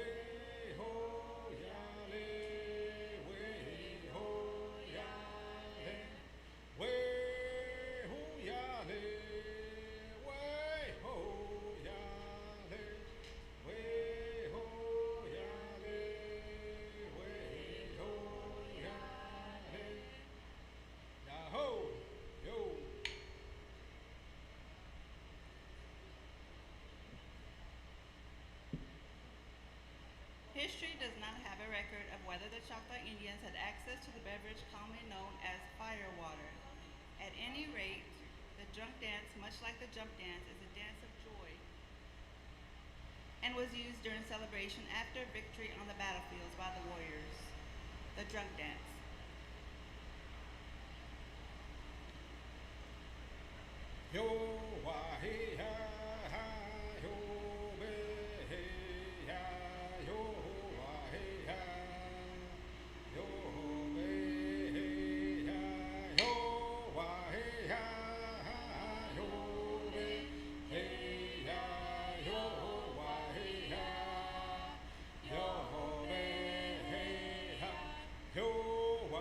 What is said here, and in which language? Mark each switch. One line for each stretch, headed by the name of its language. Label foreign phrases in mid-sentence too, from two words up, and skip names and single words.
English: ho ya le we ho ya le we ho ya le we ho ya le we ho ya le we ho ya le ya ho yo. History does not have a record of whether the Choctaw Indians had access to the beverage commonly known as fire water. At any rate, the drunk dance, much like the jump dance, is a dance of joy and was used during celebration after victory on the battlefields by the warriors. The drunk dance. Yo wa he ha ha yo be he ya yo wa he ha yo be he ya yo wa he ha yo be he ya yo wa he ha yo be he ha yo